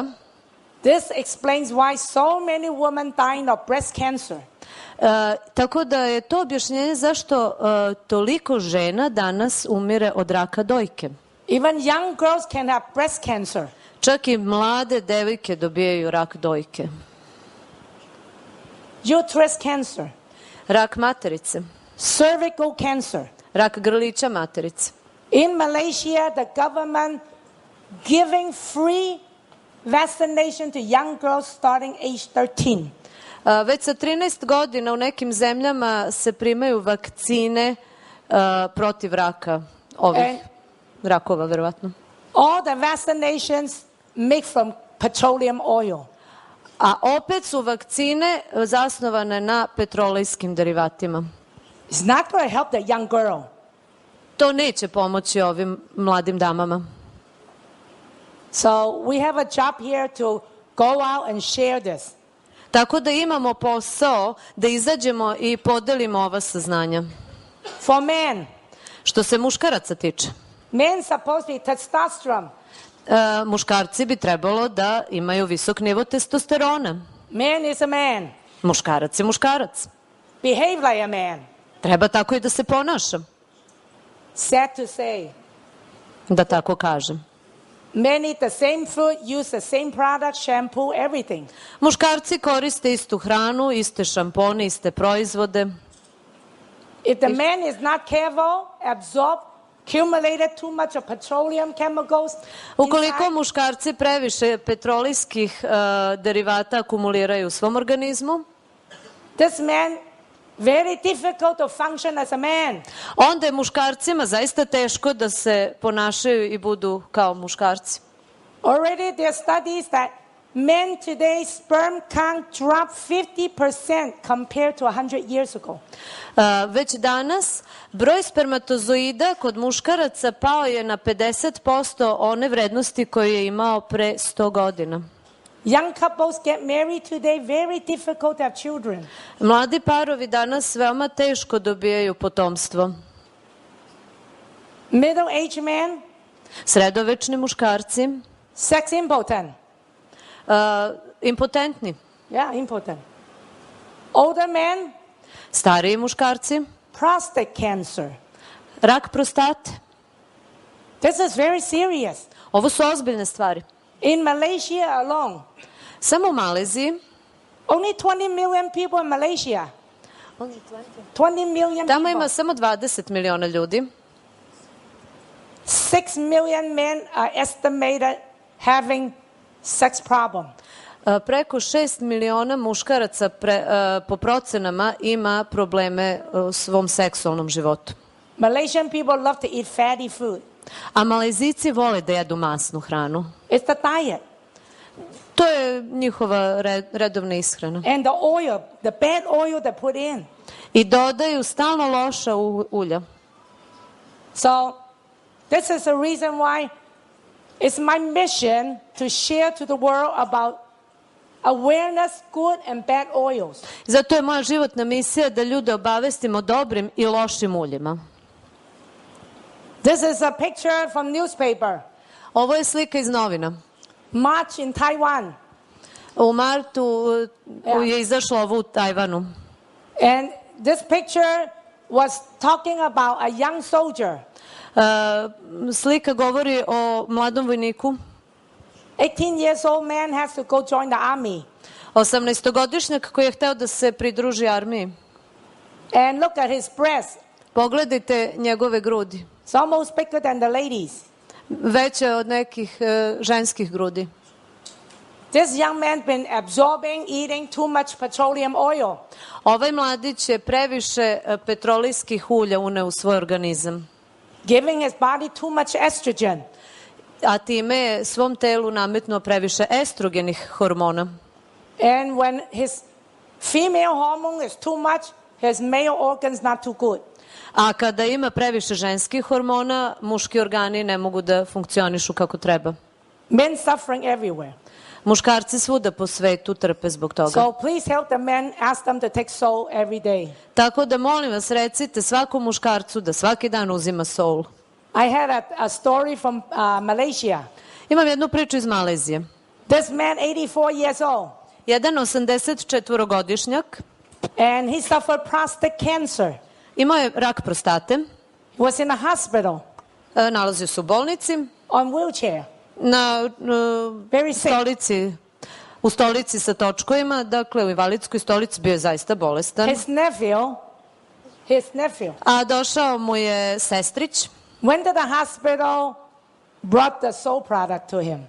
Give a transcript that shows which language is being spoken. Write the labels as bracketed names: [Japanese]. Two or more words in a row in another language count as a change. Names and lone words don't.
[English] This explains why so many women dying of breast cancer. [Serbian] Tako da je to objašnjenje zašto toliko žena danas umire od raka dojke. [English] Even young girls can have breast cancer. [Serbian] Čak i mlade devojke dobijaju rak dojke. [English] Uterus cancer. [Serbian] Rak materice. [English] Cervical cancer. [Serbian] Rak grlića materice. [English] In Malaysia, the government giving free vaccination to young girls starting age 13. [Serbian] Već sa 13 godina u nekim zemljama se primaju vakcine protiv raka, ovih rakova, verovatno. [English] All the vaccinations made from petroleum oil. [Serbian] A opet su vakcine zasnovane na petrolejskim derivatima. [English] It's not going to help the young girl. [Serbian] To neće pomoći ovim mladim damama. [English] So we have a job here to go out and share this. [Serbian] Tako da imamo posao da izađemo i podelimo ova saznanja. [English] For men. [Serbian] Što se muškaraca tiče. [English] Men supposed to be testosterone. [Serbian] Muškarci bi trebalo da imaju visok nivo testosterona. [English] Man is a man. [Serbian] Muškarac je muškarac. [English] Behave like a man. [Serbian] Treba tako i da se ponaša. [English] Sad to say. [Serbian] Da tako kažem. [English] Men eat the same food, use the same product, shampoo, everything. [Serbian] Muškarci koriste istu hranu, iste šampone, iste proizvode. [English] If the man is not careful, absorb, accumulated too much of petroleum chemicals. [Serbian] Ukoliko muškarci previše petrolejskih derivata akumuliraju u svom organizmu, [English] this man very difficult to function as a man. [Serbian] Onda je muškarcima zaista teško da se ponašaju i budu kao muškarci. [English] Already there are studies that men today sperm count drop 50% compared to 100 years ago. [Serbian] Već danas broj spermatozoida kod muškaraca pao je na 50% one vrednosti koje je imao pre 100 godina. [English] Young couples get married today, very difficult to have children. [Serbian] Mladi parovi danas veoma teško dobijaju potomstvo. [English] Middle age men, [Serbian] Sredovečni muškarci, [English] sex impotent. [Serbian] impotentni. [English] Yeah, impotent. Older men, [Serbian] Stariji muškarci, [English] prostate cancer. [Serbian] rak prostate. [English] This is very serious. [Serbian] Ovo su ozbiljne stvari. [English] In Malaysia alone, [Serbian] Samo u Maleziji, [English] only 20 million people in Malaysia. 20 million [Serbian] tamo [English] people. [Serbian] ima samo 20 miliona ljudi. [English] 6 million men are estimated having sex problem. [Serbian] Preko 6 miliona muškaraca po procenama ima probleme u svom seksualnom životu. [English] Malaysian people love to eat fatty food. [Serbian] A Malezijci vole da jedu masnu hranu. [English] It's the diet. [Serbian] To je njihova redovna ishrana. [English] And the oil, the bad oil they put in. [Serbian] I dodaju stalno loša ulja. [English] So this is the reason why it's my mission to share to the world about awareness, good and bad oils. [Serbian] Zato je moja životna misija da ljude obavestimo dobrim i lošim uljima. [English] This is a picture from newspaper. [Serbian] Ovo je slika iz novina. [English] March in Taiwan. [Serbian] U martu je izašlo ovo u Tajvanu. [English] And this picture was talking about a young soldier. [Serbian] Slika govori o mladom vojniku. [English] 18 years old man has to go join the army. [Serbian] 18-godišnjak koji je hteo da se pridruži armiji. [English] And look at his breast. [Serbian] Pogledajte njegove grudi. [English] It's almost bigger than the ladies. [Serbian] Veće od nekih ženskih grudi. [English] This young man been absorbing, eating too much petroleum oil. [Serbian] Ovaj mladić je previše petrolejskih ulja uneo u svoj organizam. [English] Giving his body too much estrogen. [Serbian] A time je svom telu nametnuo previše estrogenih hormona. [English] And when his female hormone is too much, his male organs not too good. [Serbian] A kada ima previše ženskih hormona, muški organi ne mogu da funkcionišu kako treba. [English] Men suffering everywhere. [Serbian] Muškarci svuda po svetu trpe zbog toga. [English] So please help the men, ask them to take soul every day. [Serbian] Tako da molim vas, recite svakom muškarcu da svaki dan uzima soul. [English] I had a story from Malaysia. [Serbian] Imam jednu priču iz Malezije. [English] This man, 84 years old, [Serbian] Jedan 84-godišnjak [English] and he suffered prostate cancer. [Serbian] imao je rak prostate, [English] He was in a hospital [Serbian] nalazio se u bolnici, [English] on wheelchair, [Serbian] na [English] very sick. [Serbian] stolici, u stolici sa točkovima, dakle u invalidskoj stolici, bio je zaista bolestan. [English] His nephew [Serbian] A došao mu je sestrić, [English] went to the hospital, brought the soul product to him.